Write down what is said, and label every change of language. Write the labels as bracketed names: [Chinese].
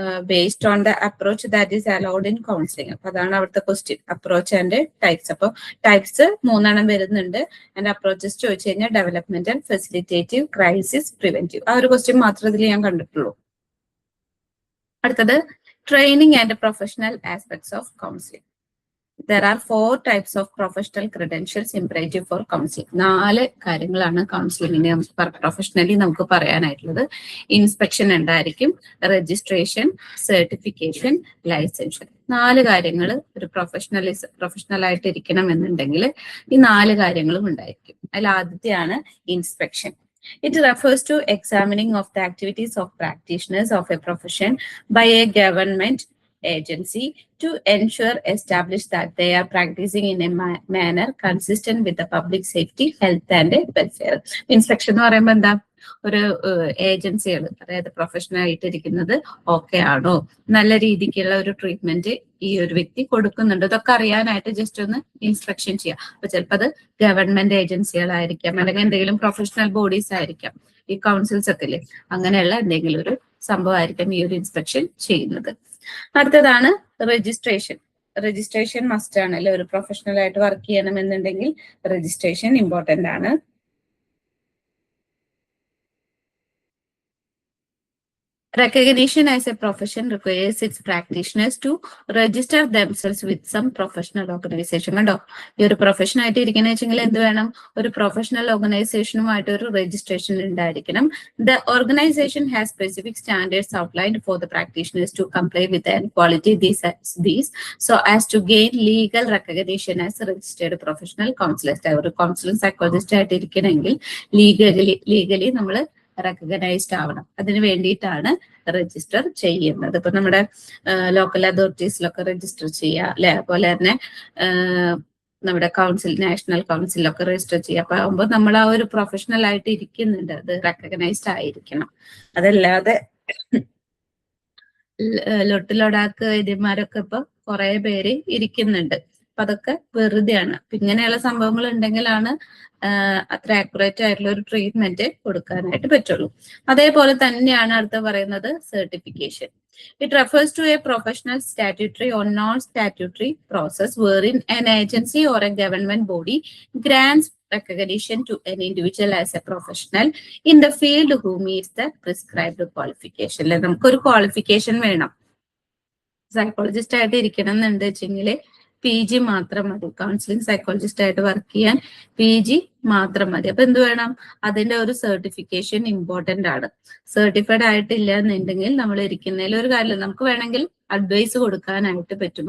[English] Based on the approach that is allowed in counselling. [Malayalam] അപ്പൊ അതാണ് അവിടുത്തെ ക്വസ്റ്റ്യൻ, അപ്രോച്ച് ആൻഡ് ടൈപ്സ്. അപ്പൊ types 3 വരുന്നുണ്ട്. ആൻഡ് അപ്രോച്ചസ് ചോദിച്ചു കഴിഞ്ഞാൽ ഡെവലപ്മെന്റൽ, ഫെസിലിറ്റേറ്റീവ്, ക്രൈസിസ്, പ്രിവെന്റീവ്. ആ ഒരു ക്വസ്റ്റ്യൻ മാത്രം ഇതിൽ ഞാൻ കണ്ടിട്ടുള്ളൂ. അടുത്തത് training and professional aspects of counselling. [English] There are 4 types of professional credentials imperative for counseling. [Malayalam] 4 കാര്യങ്ങളാണ് കൗൺസിലിംഗിന് പ്രൊഫഷണലി നമുക്ക് പറയാനായിട്ടുള്ളത്. ഇൻസ്പെക്ഷൻ ഉണ്ടായിരിക്കും, രജിസ്ട്രേഷൻ, സർട്ടിഫിക്കേഷൻ, ലൈസൻഷൻ. 4 കാര്യങ്ങൾ ഒരു പ്രൊഫഷണൽ ആയിട്ട് ഇരിക്കണം എന്നുണ്ടെങ്കിൽ ഈ 4 കാര്യങ്ങളും ഉണ്ടായിരിക്കും. അതിൽ ആദ്യത്തെയാണ് inspection. [English] It refers to examining of the activities of practitioners of a profession by a government agency to ensure establish that they are practicing in a manner consistent with the public safety, health and welfare. [Malayalam] Inspection എന്ന് പറയുമ്പോൾ എന്താ, ഒരു ഏജൻസികൾ, അതായത് professional ആയിട്ടിരിക്കുന്നത് okay ആണോ, നല്ല രീതിക്കുള്ള ഒരു ട്രീറ്റ്മെന്റ് ഈ ഒരു വ്യക്തി കൊടുക്കുന്നുണ്ട്, ഇതൊക്കെ അറിയാനായിട്ട് ജസ്റ്റ് ഒന്ന് ഇൻസ്പെക്ഷൻ ചെയ്യാം. അപ്പൊ ചിലപ്പോൾ അത് ഗവൺമെന്റ് ഏജൻസികളായിരിക്കാം, അല്ലെങ്കിൽ എന്തെങ്കിലും പ്രൊഫഷണൽ ബോഡീസ് ആയിരിക്കാം, ഈ കൗൺസിൽസ് ഒക്കെ ഇല്ലേ, അങ്ങനെയുള്ള എന്തെങ്കിലും ഒരു സംഭവമായിരിക്കും ഈ ഒരു ഇൻസ്പെക്ഷൻ ചെയ്യുന്നത്. അടുത്തതാണ് രജിസ്ട്രേഷൻ. രജിസ്ട്രേഷൻ മസ്റ്റ് ആണല്ലോ, ഒരു പ്രൊഫഷണൽ ആയിട്ട് വർക്ക് ചെയ്യണമെന്നുണ്ടെങ്കിൽ രജിസ്ട്രേഷൻ ഇമ്പോർട്ടന്റ് ആണ്. [English] Recognition as a profession requires its practitioners to register themselves with some professional organization. [Malayalam] കണ്ടോ, ഈ ഒരു പ്രൊഫഷൻ ആയിട്ട് ഇരിക്കുന്ന വെച്ചെങ്കിൽ എന്ത് വേണം, ഒരു പ്രൊഫഷണൽ ഓർഗനൈസേഷനുമായിട്ട് ഒരു രജിസ്ട്രേഷൻ ഉണ്ടായിരിക്കണം. [English] The organization has specific standards outlined for the practitioners to comply with and quality these so as to gain legal recognition as a registered professional counselor. [Malayalam] ഒരു കൗൺസിലിംഗ് സൈക്കോളജിസ്റ്റ് ആയിട്ട് ഇരിക്കണമെങ്കിൽ ലീഗലി നമ്മൾ recognised ആവണം. അതിന് വേണ്ടിയിട്ടാണ് register ചെയ്യുന്നത്. ഇപ്പൊ നമ്മുടെ local അതോറിറ്റീസിലൊക്കെ register ചെയ്യുക അല്ലെ, അതുപോലെ തന്നെ നമ്മുടെ കൗൺസിൽ, നാഷണൽ കൗൺസിലൊക്കെ രജിസ്റ്റർ ചെയ്യുക. അപ്പൊ ആകുമ്പോൾ നമ്മൾ ആ ഒരു പ്രൊഫഷണൽ ആയിട്ട് ഇരിക്കുന്നുണ്ട്, അത് റെക്കഗ്നൈസ്ഡ് ആയിരിക്കണം. അതല്ലാതെ ലൊട്ടിലൊടാക്ക് വൈദ്യന്മാരൊക്കെ ഇപ്പൊ കുറെ പേര് ഇരിക്കുന്നുണ്ട്. അപ്പൊ അതൊക്കെ വെറുതെയാണ്. അപ്പൊ ഇങ്ങനെയുള്ള സംഭവങ്ങൾ ഉണ്ടെങ്കിലാണ് അത്ര ആക്യുറേറ്റ് ആയിട്ടുള്ള ഒരു ട്രീറ്റ്മെന്റ് കൊടുക്കാനായിട്ട് പറ്റുള്ളൂ. അതേപോലെ തന്നെയാണ് അടുത്ത പറയുന്നത് certification. [English] It refers to a professional, statutory or non-statutory process wherein an agency or a government body grants recognition to an individual as a professional in the field who meets the prescribed qualification. [Malayalam] നമുക്കൊരു qualification വേണം. Psychologist ആയിട്ട് ഇരിക്കണം എന്നുണ്ട് വെച്ചെങ്കിൽ PG മാത്രം മതി. Counselling psychologist ആയിട്ട് work ചെയ്യാൻ PG മാത്രം മതി. അപ്പൊ എന്ത് വേണം, അതിന്റെ ഒരു സർട്ടിഫിക്കേഷൻ ഇമ്പോർട്ടന്റ് ആണ്. സർട്ടിഫൈഡ് ആയിട്ടില്ല എന്നുണ്ടെങ്കിൽ നമ്മൾ ഇരിക്കുന്നതിൽ ഒരു കാര്യം, നമുക്ക് വേണമെങ്കിൽ അഡ്വൈസ് കൊടുക്കാനായിട്ട് പറ്റും.